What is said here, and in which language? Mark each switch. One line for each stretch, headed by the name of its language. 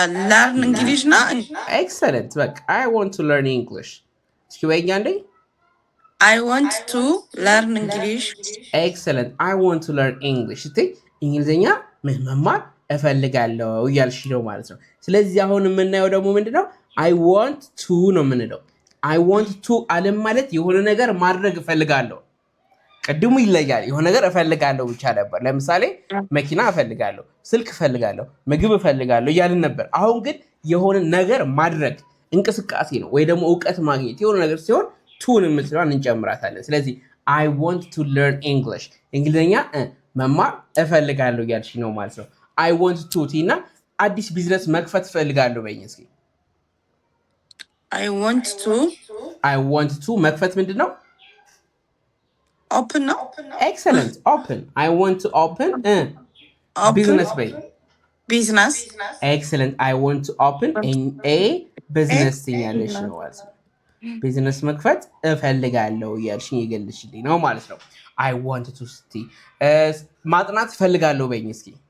English: learn English
Amharic: ነው
English: excellent
Amharic: በቃ
English: I want to learn English
Amharic: እስኪ በእኛ እንዴ
English: I want to learn English excellent I want to learn English
Amharic: እስቲ እንግሊዘኛ መማር እፈልጋለሁ እያልሽ ነው ማለት ነው ስለዚህ አሁን የምናየው ደግሞ ምንድነው
English: I want to
Amharic: ነው የምንለው I want to አለም ማለት የሆነ ነገር ማድረግ እፈልጋለሁ ቀድሙ ይለያል የሆነ ነገር እፈልጋለሁ ብቻ ነበር ለምሳሌ መኪና እፈልጋለሁ ስልክ እፈልጋለሁ ምግብ እፈልጋለሁ እያልን ነበር አሁን ግን የሆነ ነገር ማድረግ እንቅስቃሴ ነው ወይ ደግሞ ዕውቀት ማግኘት የሆነ ነገር ሲሆን to እንምትለዋን እንጨምራታለን ስለዚህ
English: I want to learn English
Amharic: እንግሊዘኛ መማር እፈልጋለሁ እያልሽ ነው ማለት ነው
English: I want to
Amharic: ቲና አዲስ ቢዝነስ መክፈት እፈልጋለሁ በይኝ እስኪ
English: I want to
Amharic: መክፈት ምንድነው
English: open
Amharic: ነው
English: excellent open I want to open business
Amharic: በይ
English: business excellent I want to open a business
Amharic: ትኛለሽ ነው ማለት ነው ቢዝነስ መክፈት እፈልጋለሁ እያልሽኝ ይገልሽልኝ ነው ማለት ነው
English: I want to
Amharic: ስቲ ማጥናት እፈልጋለሁ በይኝ እስኪ